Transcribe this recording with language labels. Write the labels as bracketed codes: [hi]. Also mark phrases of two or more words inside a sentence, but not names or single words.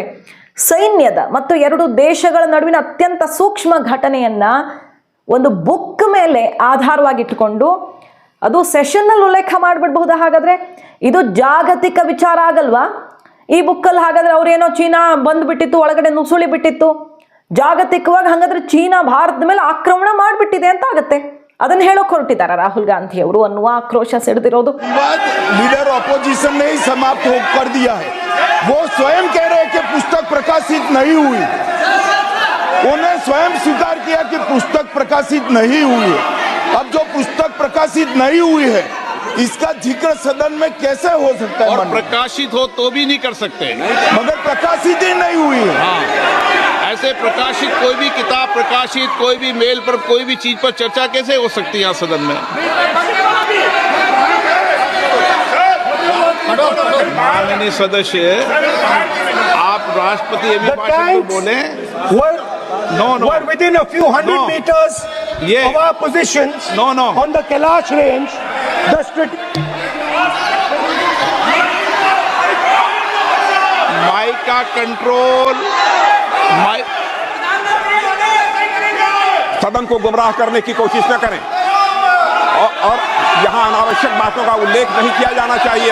[kn] ಸೈನ್ಯದ ಮತ್ತು ಎರಡು ದೇಶಗಳ ನಡುವಿನ ಅತ್ಯಂತ ಸೂಕ್ಷ್ಮ ಘಟನೆಯನ್ನು ಒಂದು ಬುಕ್ ಮೇಲೆ ಆಧಾರವಾಗಿಟ್ಟುಕೊಂಡು ಅದು ಸೆಷನ್ನಲ್ಲಿ ಉಲ್ಲೇಖ ಮಾಡಿಬಿಡ್ಬಹುದಾ? ಹಾಗಾದರೆ ಇದು ಜಾಗತಿಕ ವಿಚಾರ ಆಗಲ್ವಾ? ಈ ಬುಕ್ಕಲ್ಲಿ ಹಾಗಾದರೆ ಅವರೇನೋ ಚೀನಾ ಬಂದುಬಿಟ್ಟಿತ್ತು, ಒಳಗಡೆ ನುಸುಳಿ ಬಿಟ್ಟಿತ್ತು, ಜಾಗತಿಕವಾಗಿ ಹಾಗಾದರೆ ಚೀನಾ ಭಾರತದ ಮೇಲೆ ಆಕ್ರಮಣ ಮಾಡಿಬಿಟ್ಟಿದೆ ಅಂತ ಆಗುತ್ತೆ. ಅದನ್ನು ಹೇಳೋಕೆ ಹೊರಟಿದ್ದಾರೆ ರಾಹುಲ್ ಗಾಂಧಿ ಅವರು ಅನ್ನುವ ಆಕ್ರೋಶ ಸಿಡಿದಿರೋದು. [en] leader opposition [hi] ने ही समाप्त कर दिया है। वो स्वयं कह रहे हैं कि पुस्तक प्रकाशित नहीं हुई, उन्हें स्वयं स्वीकार किया कि पुस्तक प्रकाशित नहीं हुई है। अब जो पुस्तक प्रकाशित नहीं हुई है इसका जिक्र सदन में कैसे हो सकता है? और प्रकाशित हो तो भी नहीं कर सकते, मगर प्रकाशित ही नहीं हुई है। हाँ, ऐसे प्रकाशित कोई भी किताब प्रकाशित, कोई भी मेल पर, कोई भी चीज पर चर्चा कैसे हो सकती है यहाँ सदन में? माननीय सदस्य, आप राष्ट्रपति अभिभाषण को बोले। [en] No. Within a few hundred meters of our positions on the Kailash range. [hi] माइक का कंट्रोल, सदन को गुमराह करने की कोशिश न करें और यहां अनावश्यक बातों का उल्लेख नहीं किया जाना चाहिए।